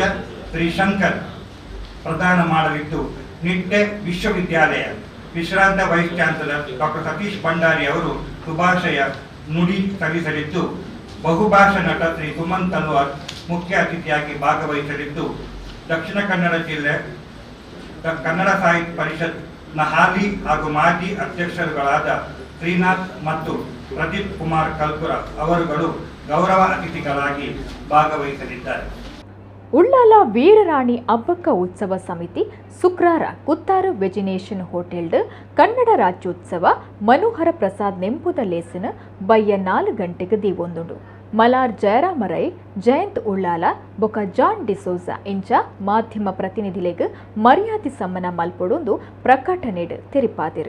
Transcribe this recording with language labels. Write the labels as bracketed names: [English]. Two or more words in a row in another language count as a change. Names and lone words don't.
[Kannada] ಶ್ರೀ ಶಂಕರ್ ಪ್ರದಾನ ಮಾಡಲಿದ್ದು, ನಿಟ್ಟೆ ವಿಶ್ವವಿದ್ಯಾಲಯ ವಿಶ್ರಾಂತ ವೈಸ್ ಚಾನ್ಸಲರ್ ಡಾಕ್ಟರ್ ಸತೀಶ್ ಭಂಡಾರಿ ಅವರು ಶುಭಾಶಯ ನುಡಿ ಸಲ್ಲಿಸಲಿದ್ದು, ಬಹುಭಾಷಾ ನಟ ಶ್ರೀ ಸುಮನ್ ತಲ್ವಾರ್ ಮುಖ್ಯ ಅತಿಥಿಯಾಗಿ ಭಾಗವಹಿಸಲಿದ್ದು, ದಕ್ಷಿಣ ಕನ್ನಡ ಜಿಲ್ಲೆ ಕನ್ನಡ ಸಾಹಿತ್ಯ ಪರಿಷತ್ನ ಹಾಲಿ ಹಾಗೂ ಮಾಜಿ ಅಧ್ಯಕ್ಷರುಗಳಾದ ಶ್ರೀನಾಥ್ ಮತ್ತು ಪ್ರದೀಪ್ ಕುಮಾರ್ ಕಲ್ಪುರ ಅವರುಗಳು ಗೌರವ ಅತಿಥಿಗಳಾಗಿ ಭಾಗವಹಿಸಲಿದ್ದಾರೆ. [Tulu] ಉಳ್ಳಾಲ ವೀರರಾಣಿ ಅಬ್ಬಕ್ಕ ಉತ್ಸವ ಸಮಿತಿ ಶುಕ್ರವಾರ ಕುತ್ತಾರು ವೆಜಿನೇಷನ್ ಹೋಟೆಲ್ಡ್ ಕನ್ನಡ ರಾಜ್ಯೋತ್ಸವ ಮನೋಹರ ಪ್ರಸಾದ್ ನೆಂಪುದ ಲೇಸನ ಬಯ್ಯ 4 ಗಂಟೆಗೆ ದೀವೊಂದುಂಡು. ಮಲಾರ್ ಜಯರಾಮರೈ, ಜಯಂತ್ ಉಳ್ಳಾಲ ಬೊಕ ಜಾನ್ ಡಿಸೋಜಾ ಇಂಚ ಮಾಧ್ಯಮ ಪ್ರತಿನಿಧಿಲೆಗ್ ಮರ್ಯಾದೆ ಸಮ್ಮನ ಮಲ್ಪೊಡೊಂದು ಪ್ರಕಟಣೆಡ್ ತೆರಿಪಾದಿರು.